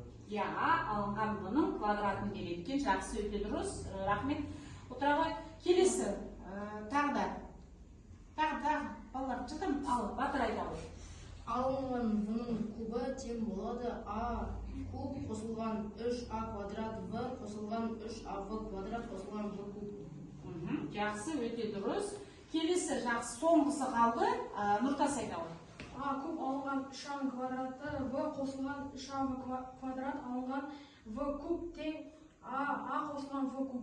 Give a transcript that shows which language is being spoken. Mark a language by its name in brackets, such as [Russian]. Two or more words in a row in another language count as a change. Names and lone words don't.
[Kazakh] Алынған в-ның квадратын береді екен. Жақсы, өте дұрыс. Рахмет. Отыра ғой. Келесі, тағы балалар жатам, ал батыр айта ғой. Алынған в-ның кубы тең болады а куб қосылған 3а квадрат в қосылған 3а в квадрат қосылған в куб. Жақсы, өте дұрыс. Келесі, жақсы, соңғысы қалды. Нұртас айта ғой. А куб алынған 3а квадраты в қосылған 3а квадрат алынған в куб тең а қосылған в куб.